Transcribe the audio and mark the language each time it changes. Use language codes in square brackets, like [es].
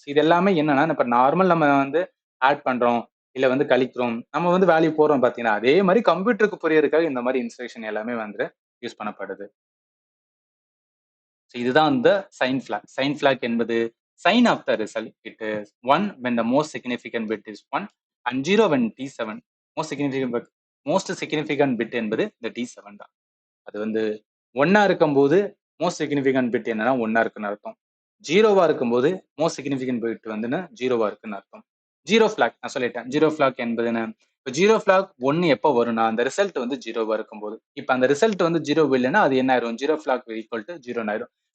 [ta] இது எல்லாமே என்னன்னா இப்ப நார்மல் நம்ம வந்து ஆட் பண்றோம் இல்ல வந்து கழிக்கிறோம், நம்ம வந்து வேல்யூ போடுறோம் பாத்தீங்கன்னா அதே மாதிரி கம்ப்யூட்டருக்கு புரியறதுக்காக இந்த மாதிரி இன்ஸ்ட்ரக்ஷன் எல்லாமே வந்து யூஸ் பண்ணப்படுது. இதுதான் இந்த சைன் ஃபிளாக். சைன் ஃபிளாக் என்பது [en] Sign of the result. It is 1 when the most significant bit is 1 and 0 when T7 most significant bit [ta] என்பது இந்த T7 தான். அது வந்து 1 இருக்கும்போது மோஸ்ட் சிக்னிஃபிகன்ட் பிட் என்னன்னா 1 இருக்குன்னு அர்த்தம். 0 இருக்கும்போது மோஸ்ட் சிக்னிஃபிகன்ட் பிட் வந்து 0 இருக்குன்னு அர்த்தம். ஜீரோ ஃபிளாக் நான் சொல்லிட்டேன். ஜீரோ ஃபிளாக் என்பது என்ன, இப்போ ஜீரோ ஃபிளாக் 1 எப்போ வரும்னா அந்த ரிசல்ட் வந்து 0 இருக்கும்போது. இப்போ அந்த ரிசல்ட் வந்து 0 இல்லைன்னா அது என்ன ஆயிரும், ஜீரோ ஃபிளாக் ஈக்குவல் டு 0 ஆயிரும்.